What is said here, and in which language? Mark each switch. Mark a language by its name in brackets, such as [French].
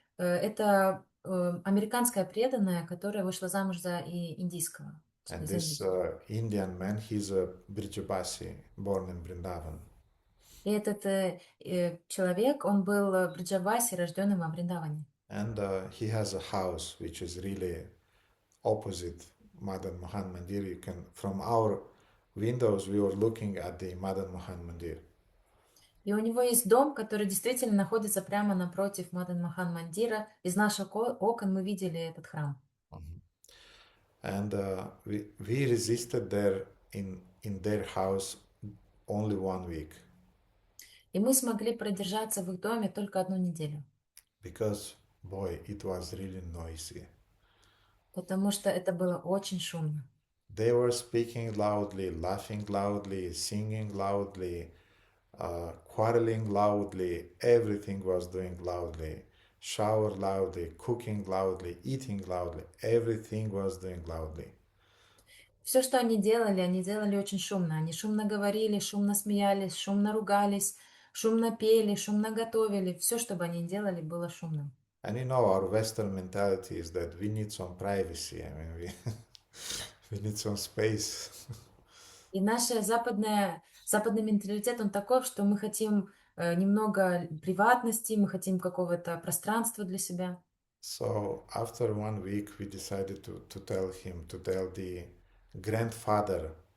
[Russian] Это американская преданная, которая вышла замуж за индийского. [English] And this Indian man, he's a Brijabasi, born in Vrindavan. [Russian] И этот человек, он был в Бриджавасе, рожденный во Вриндаване. [English] And he has a house which is really opposite Madan Mohan Mandir. You can, from our windows, we were looking at the Madan Mohan Mandir. [Russian] И у него есть дом, который действительно находится прямо напротив Мадан Мохан Мандира. Из наших окон мы видели этот храм. [English] And we resisted there in their house only 1 week. [Russian] И мы смогли продержаться в их доме только 1 неделю, [English] because, boy, it was really noisy. [Russian] потому что это было очень шумно. [English] They were speaking loudly, laughing loudly, singing loudly, quarreling loudly, everything was doing loudly. Shower loudly, cooking loudly, eating loudly, everything was doing loudly. [Russian] Все, что они делали очень шумно. Они шумно говорили, шумно смеялись, шумно ругались, шумно пели, шумно готовили. Все, что бы они делали, было шумным. [English] And you know, our Western mentality is that we need some privacy. I mean, we need some space. [Russian] И западный менталитет, он таков, что мы хотим немного приватности, мы хотим какого-то пространства для себя. [English] So after 1 week, we decided to tell him, to tell the grandfather.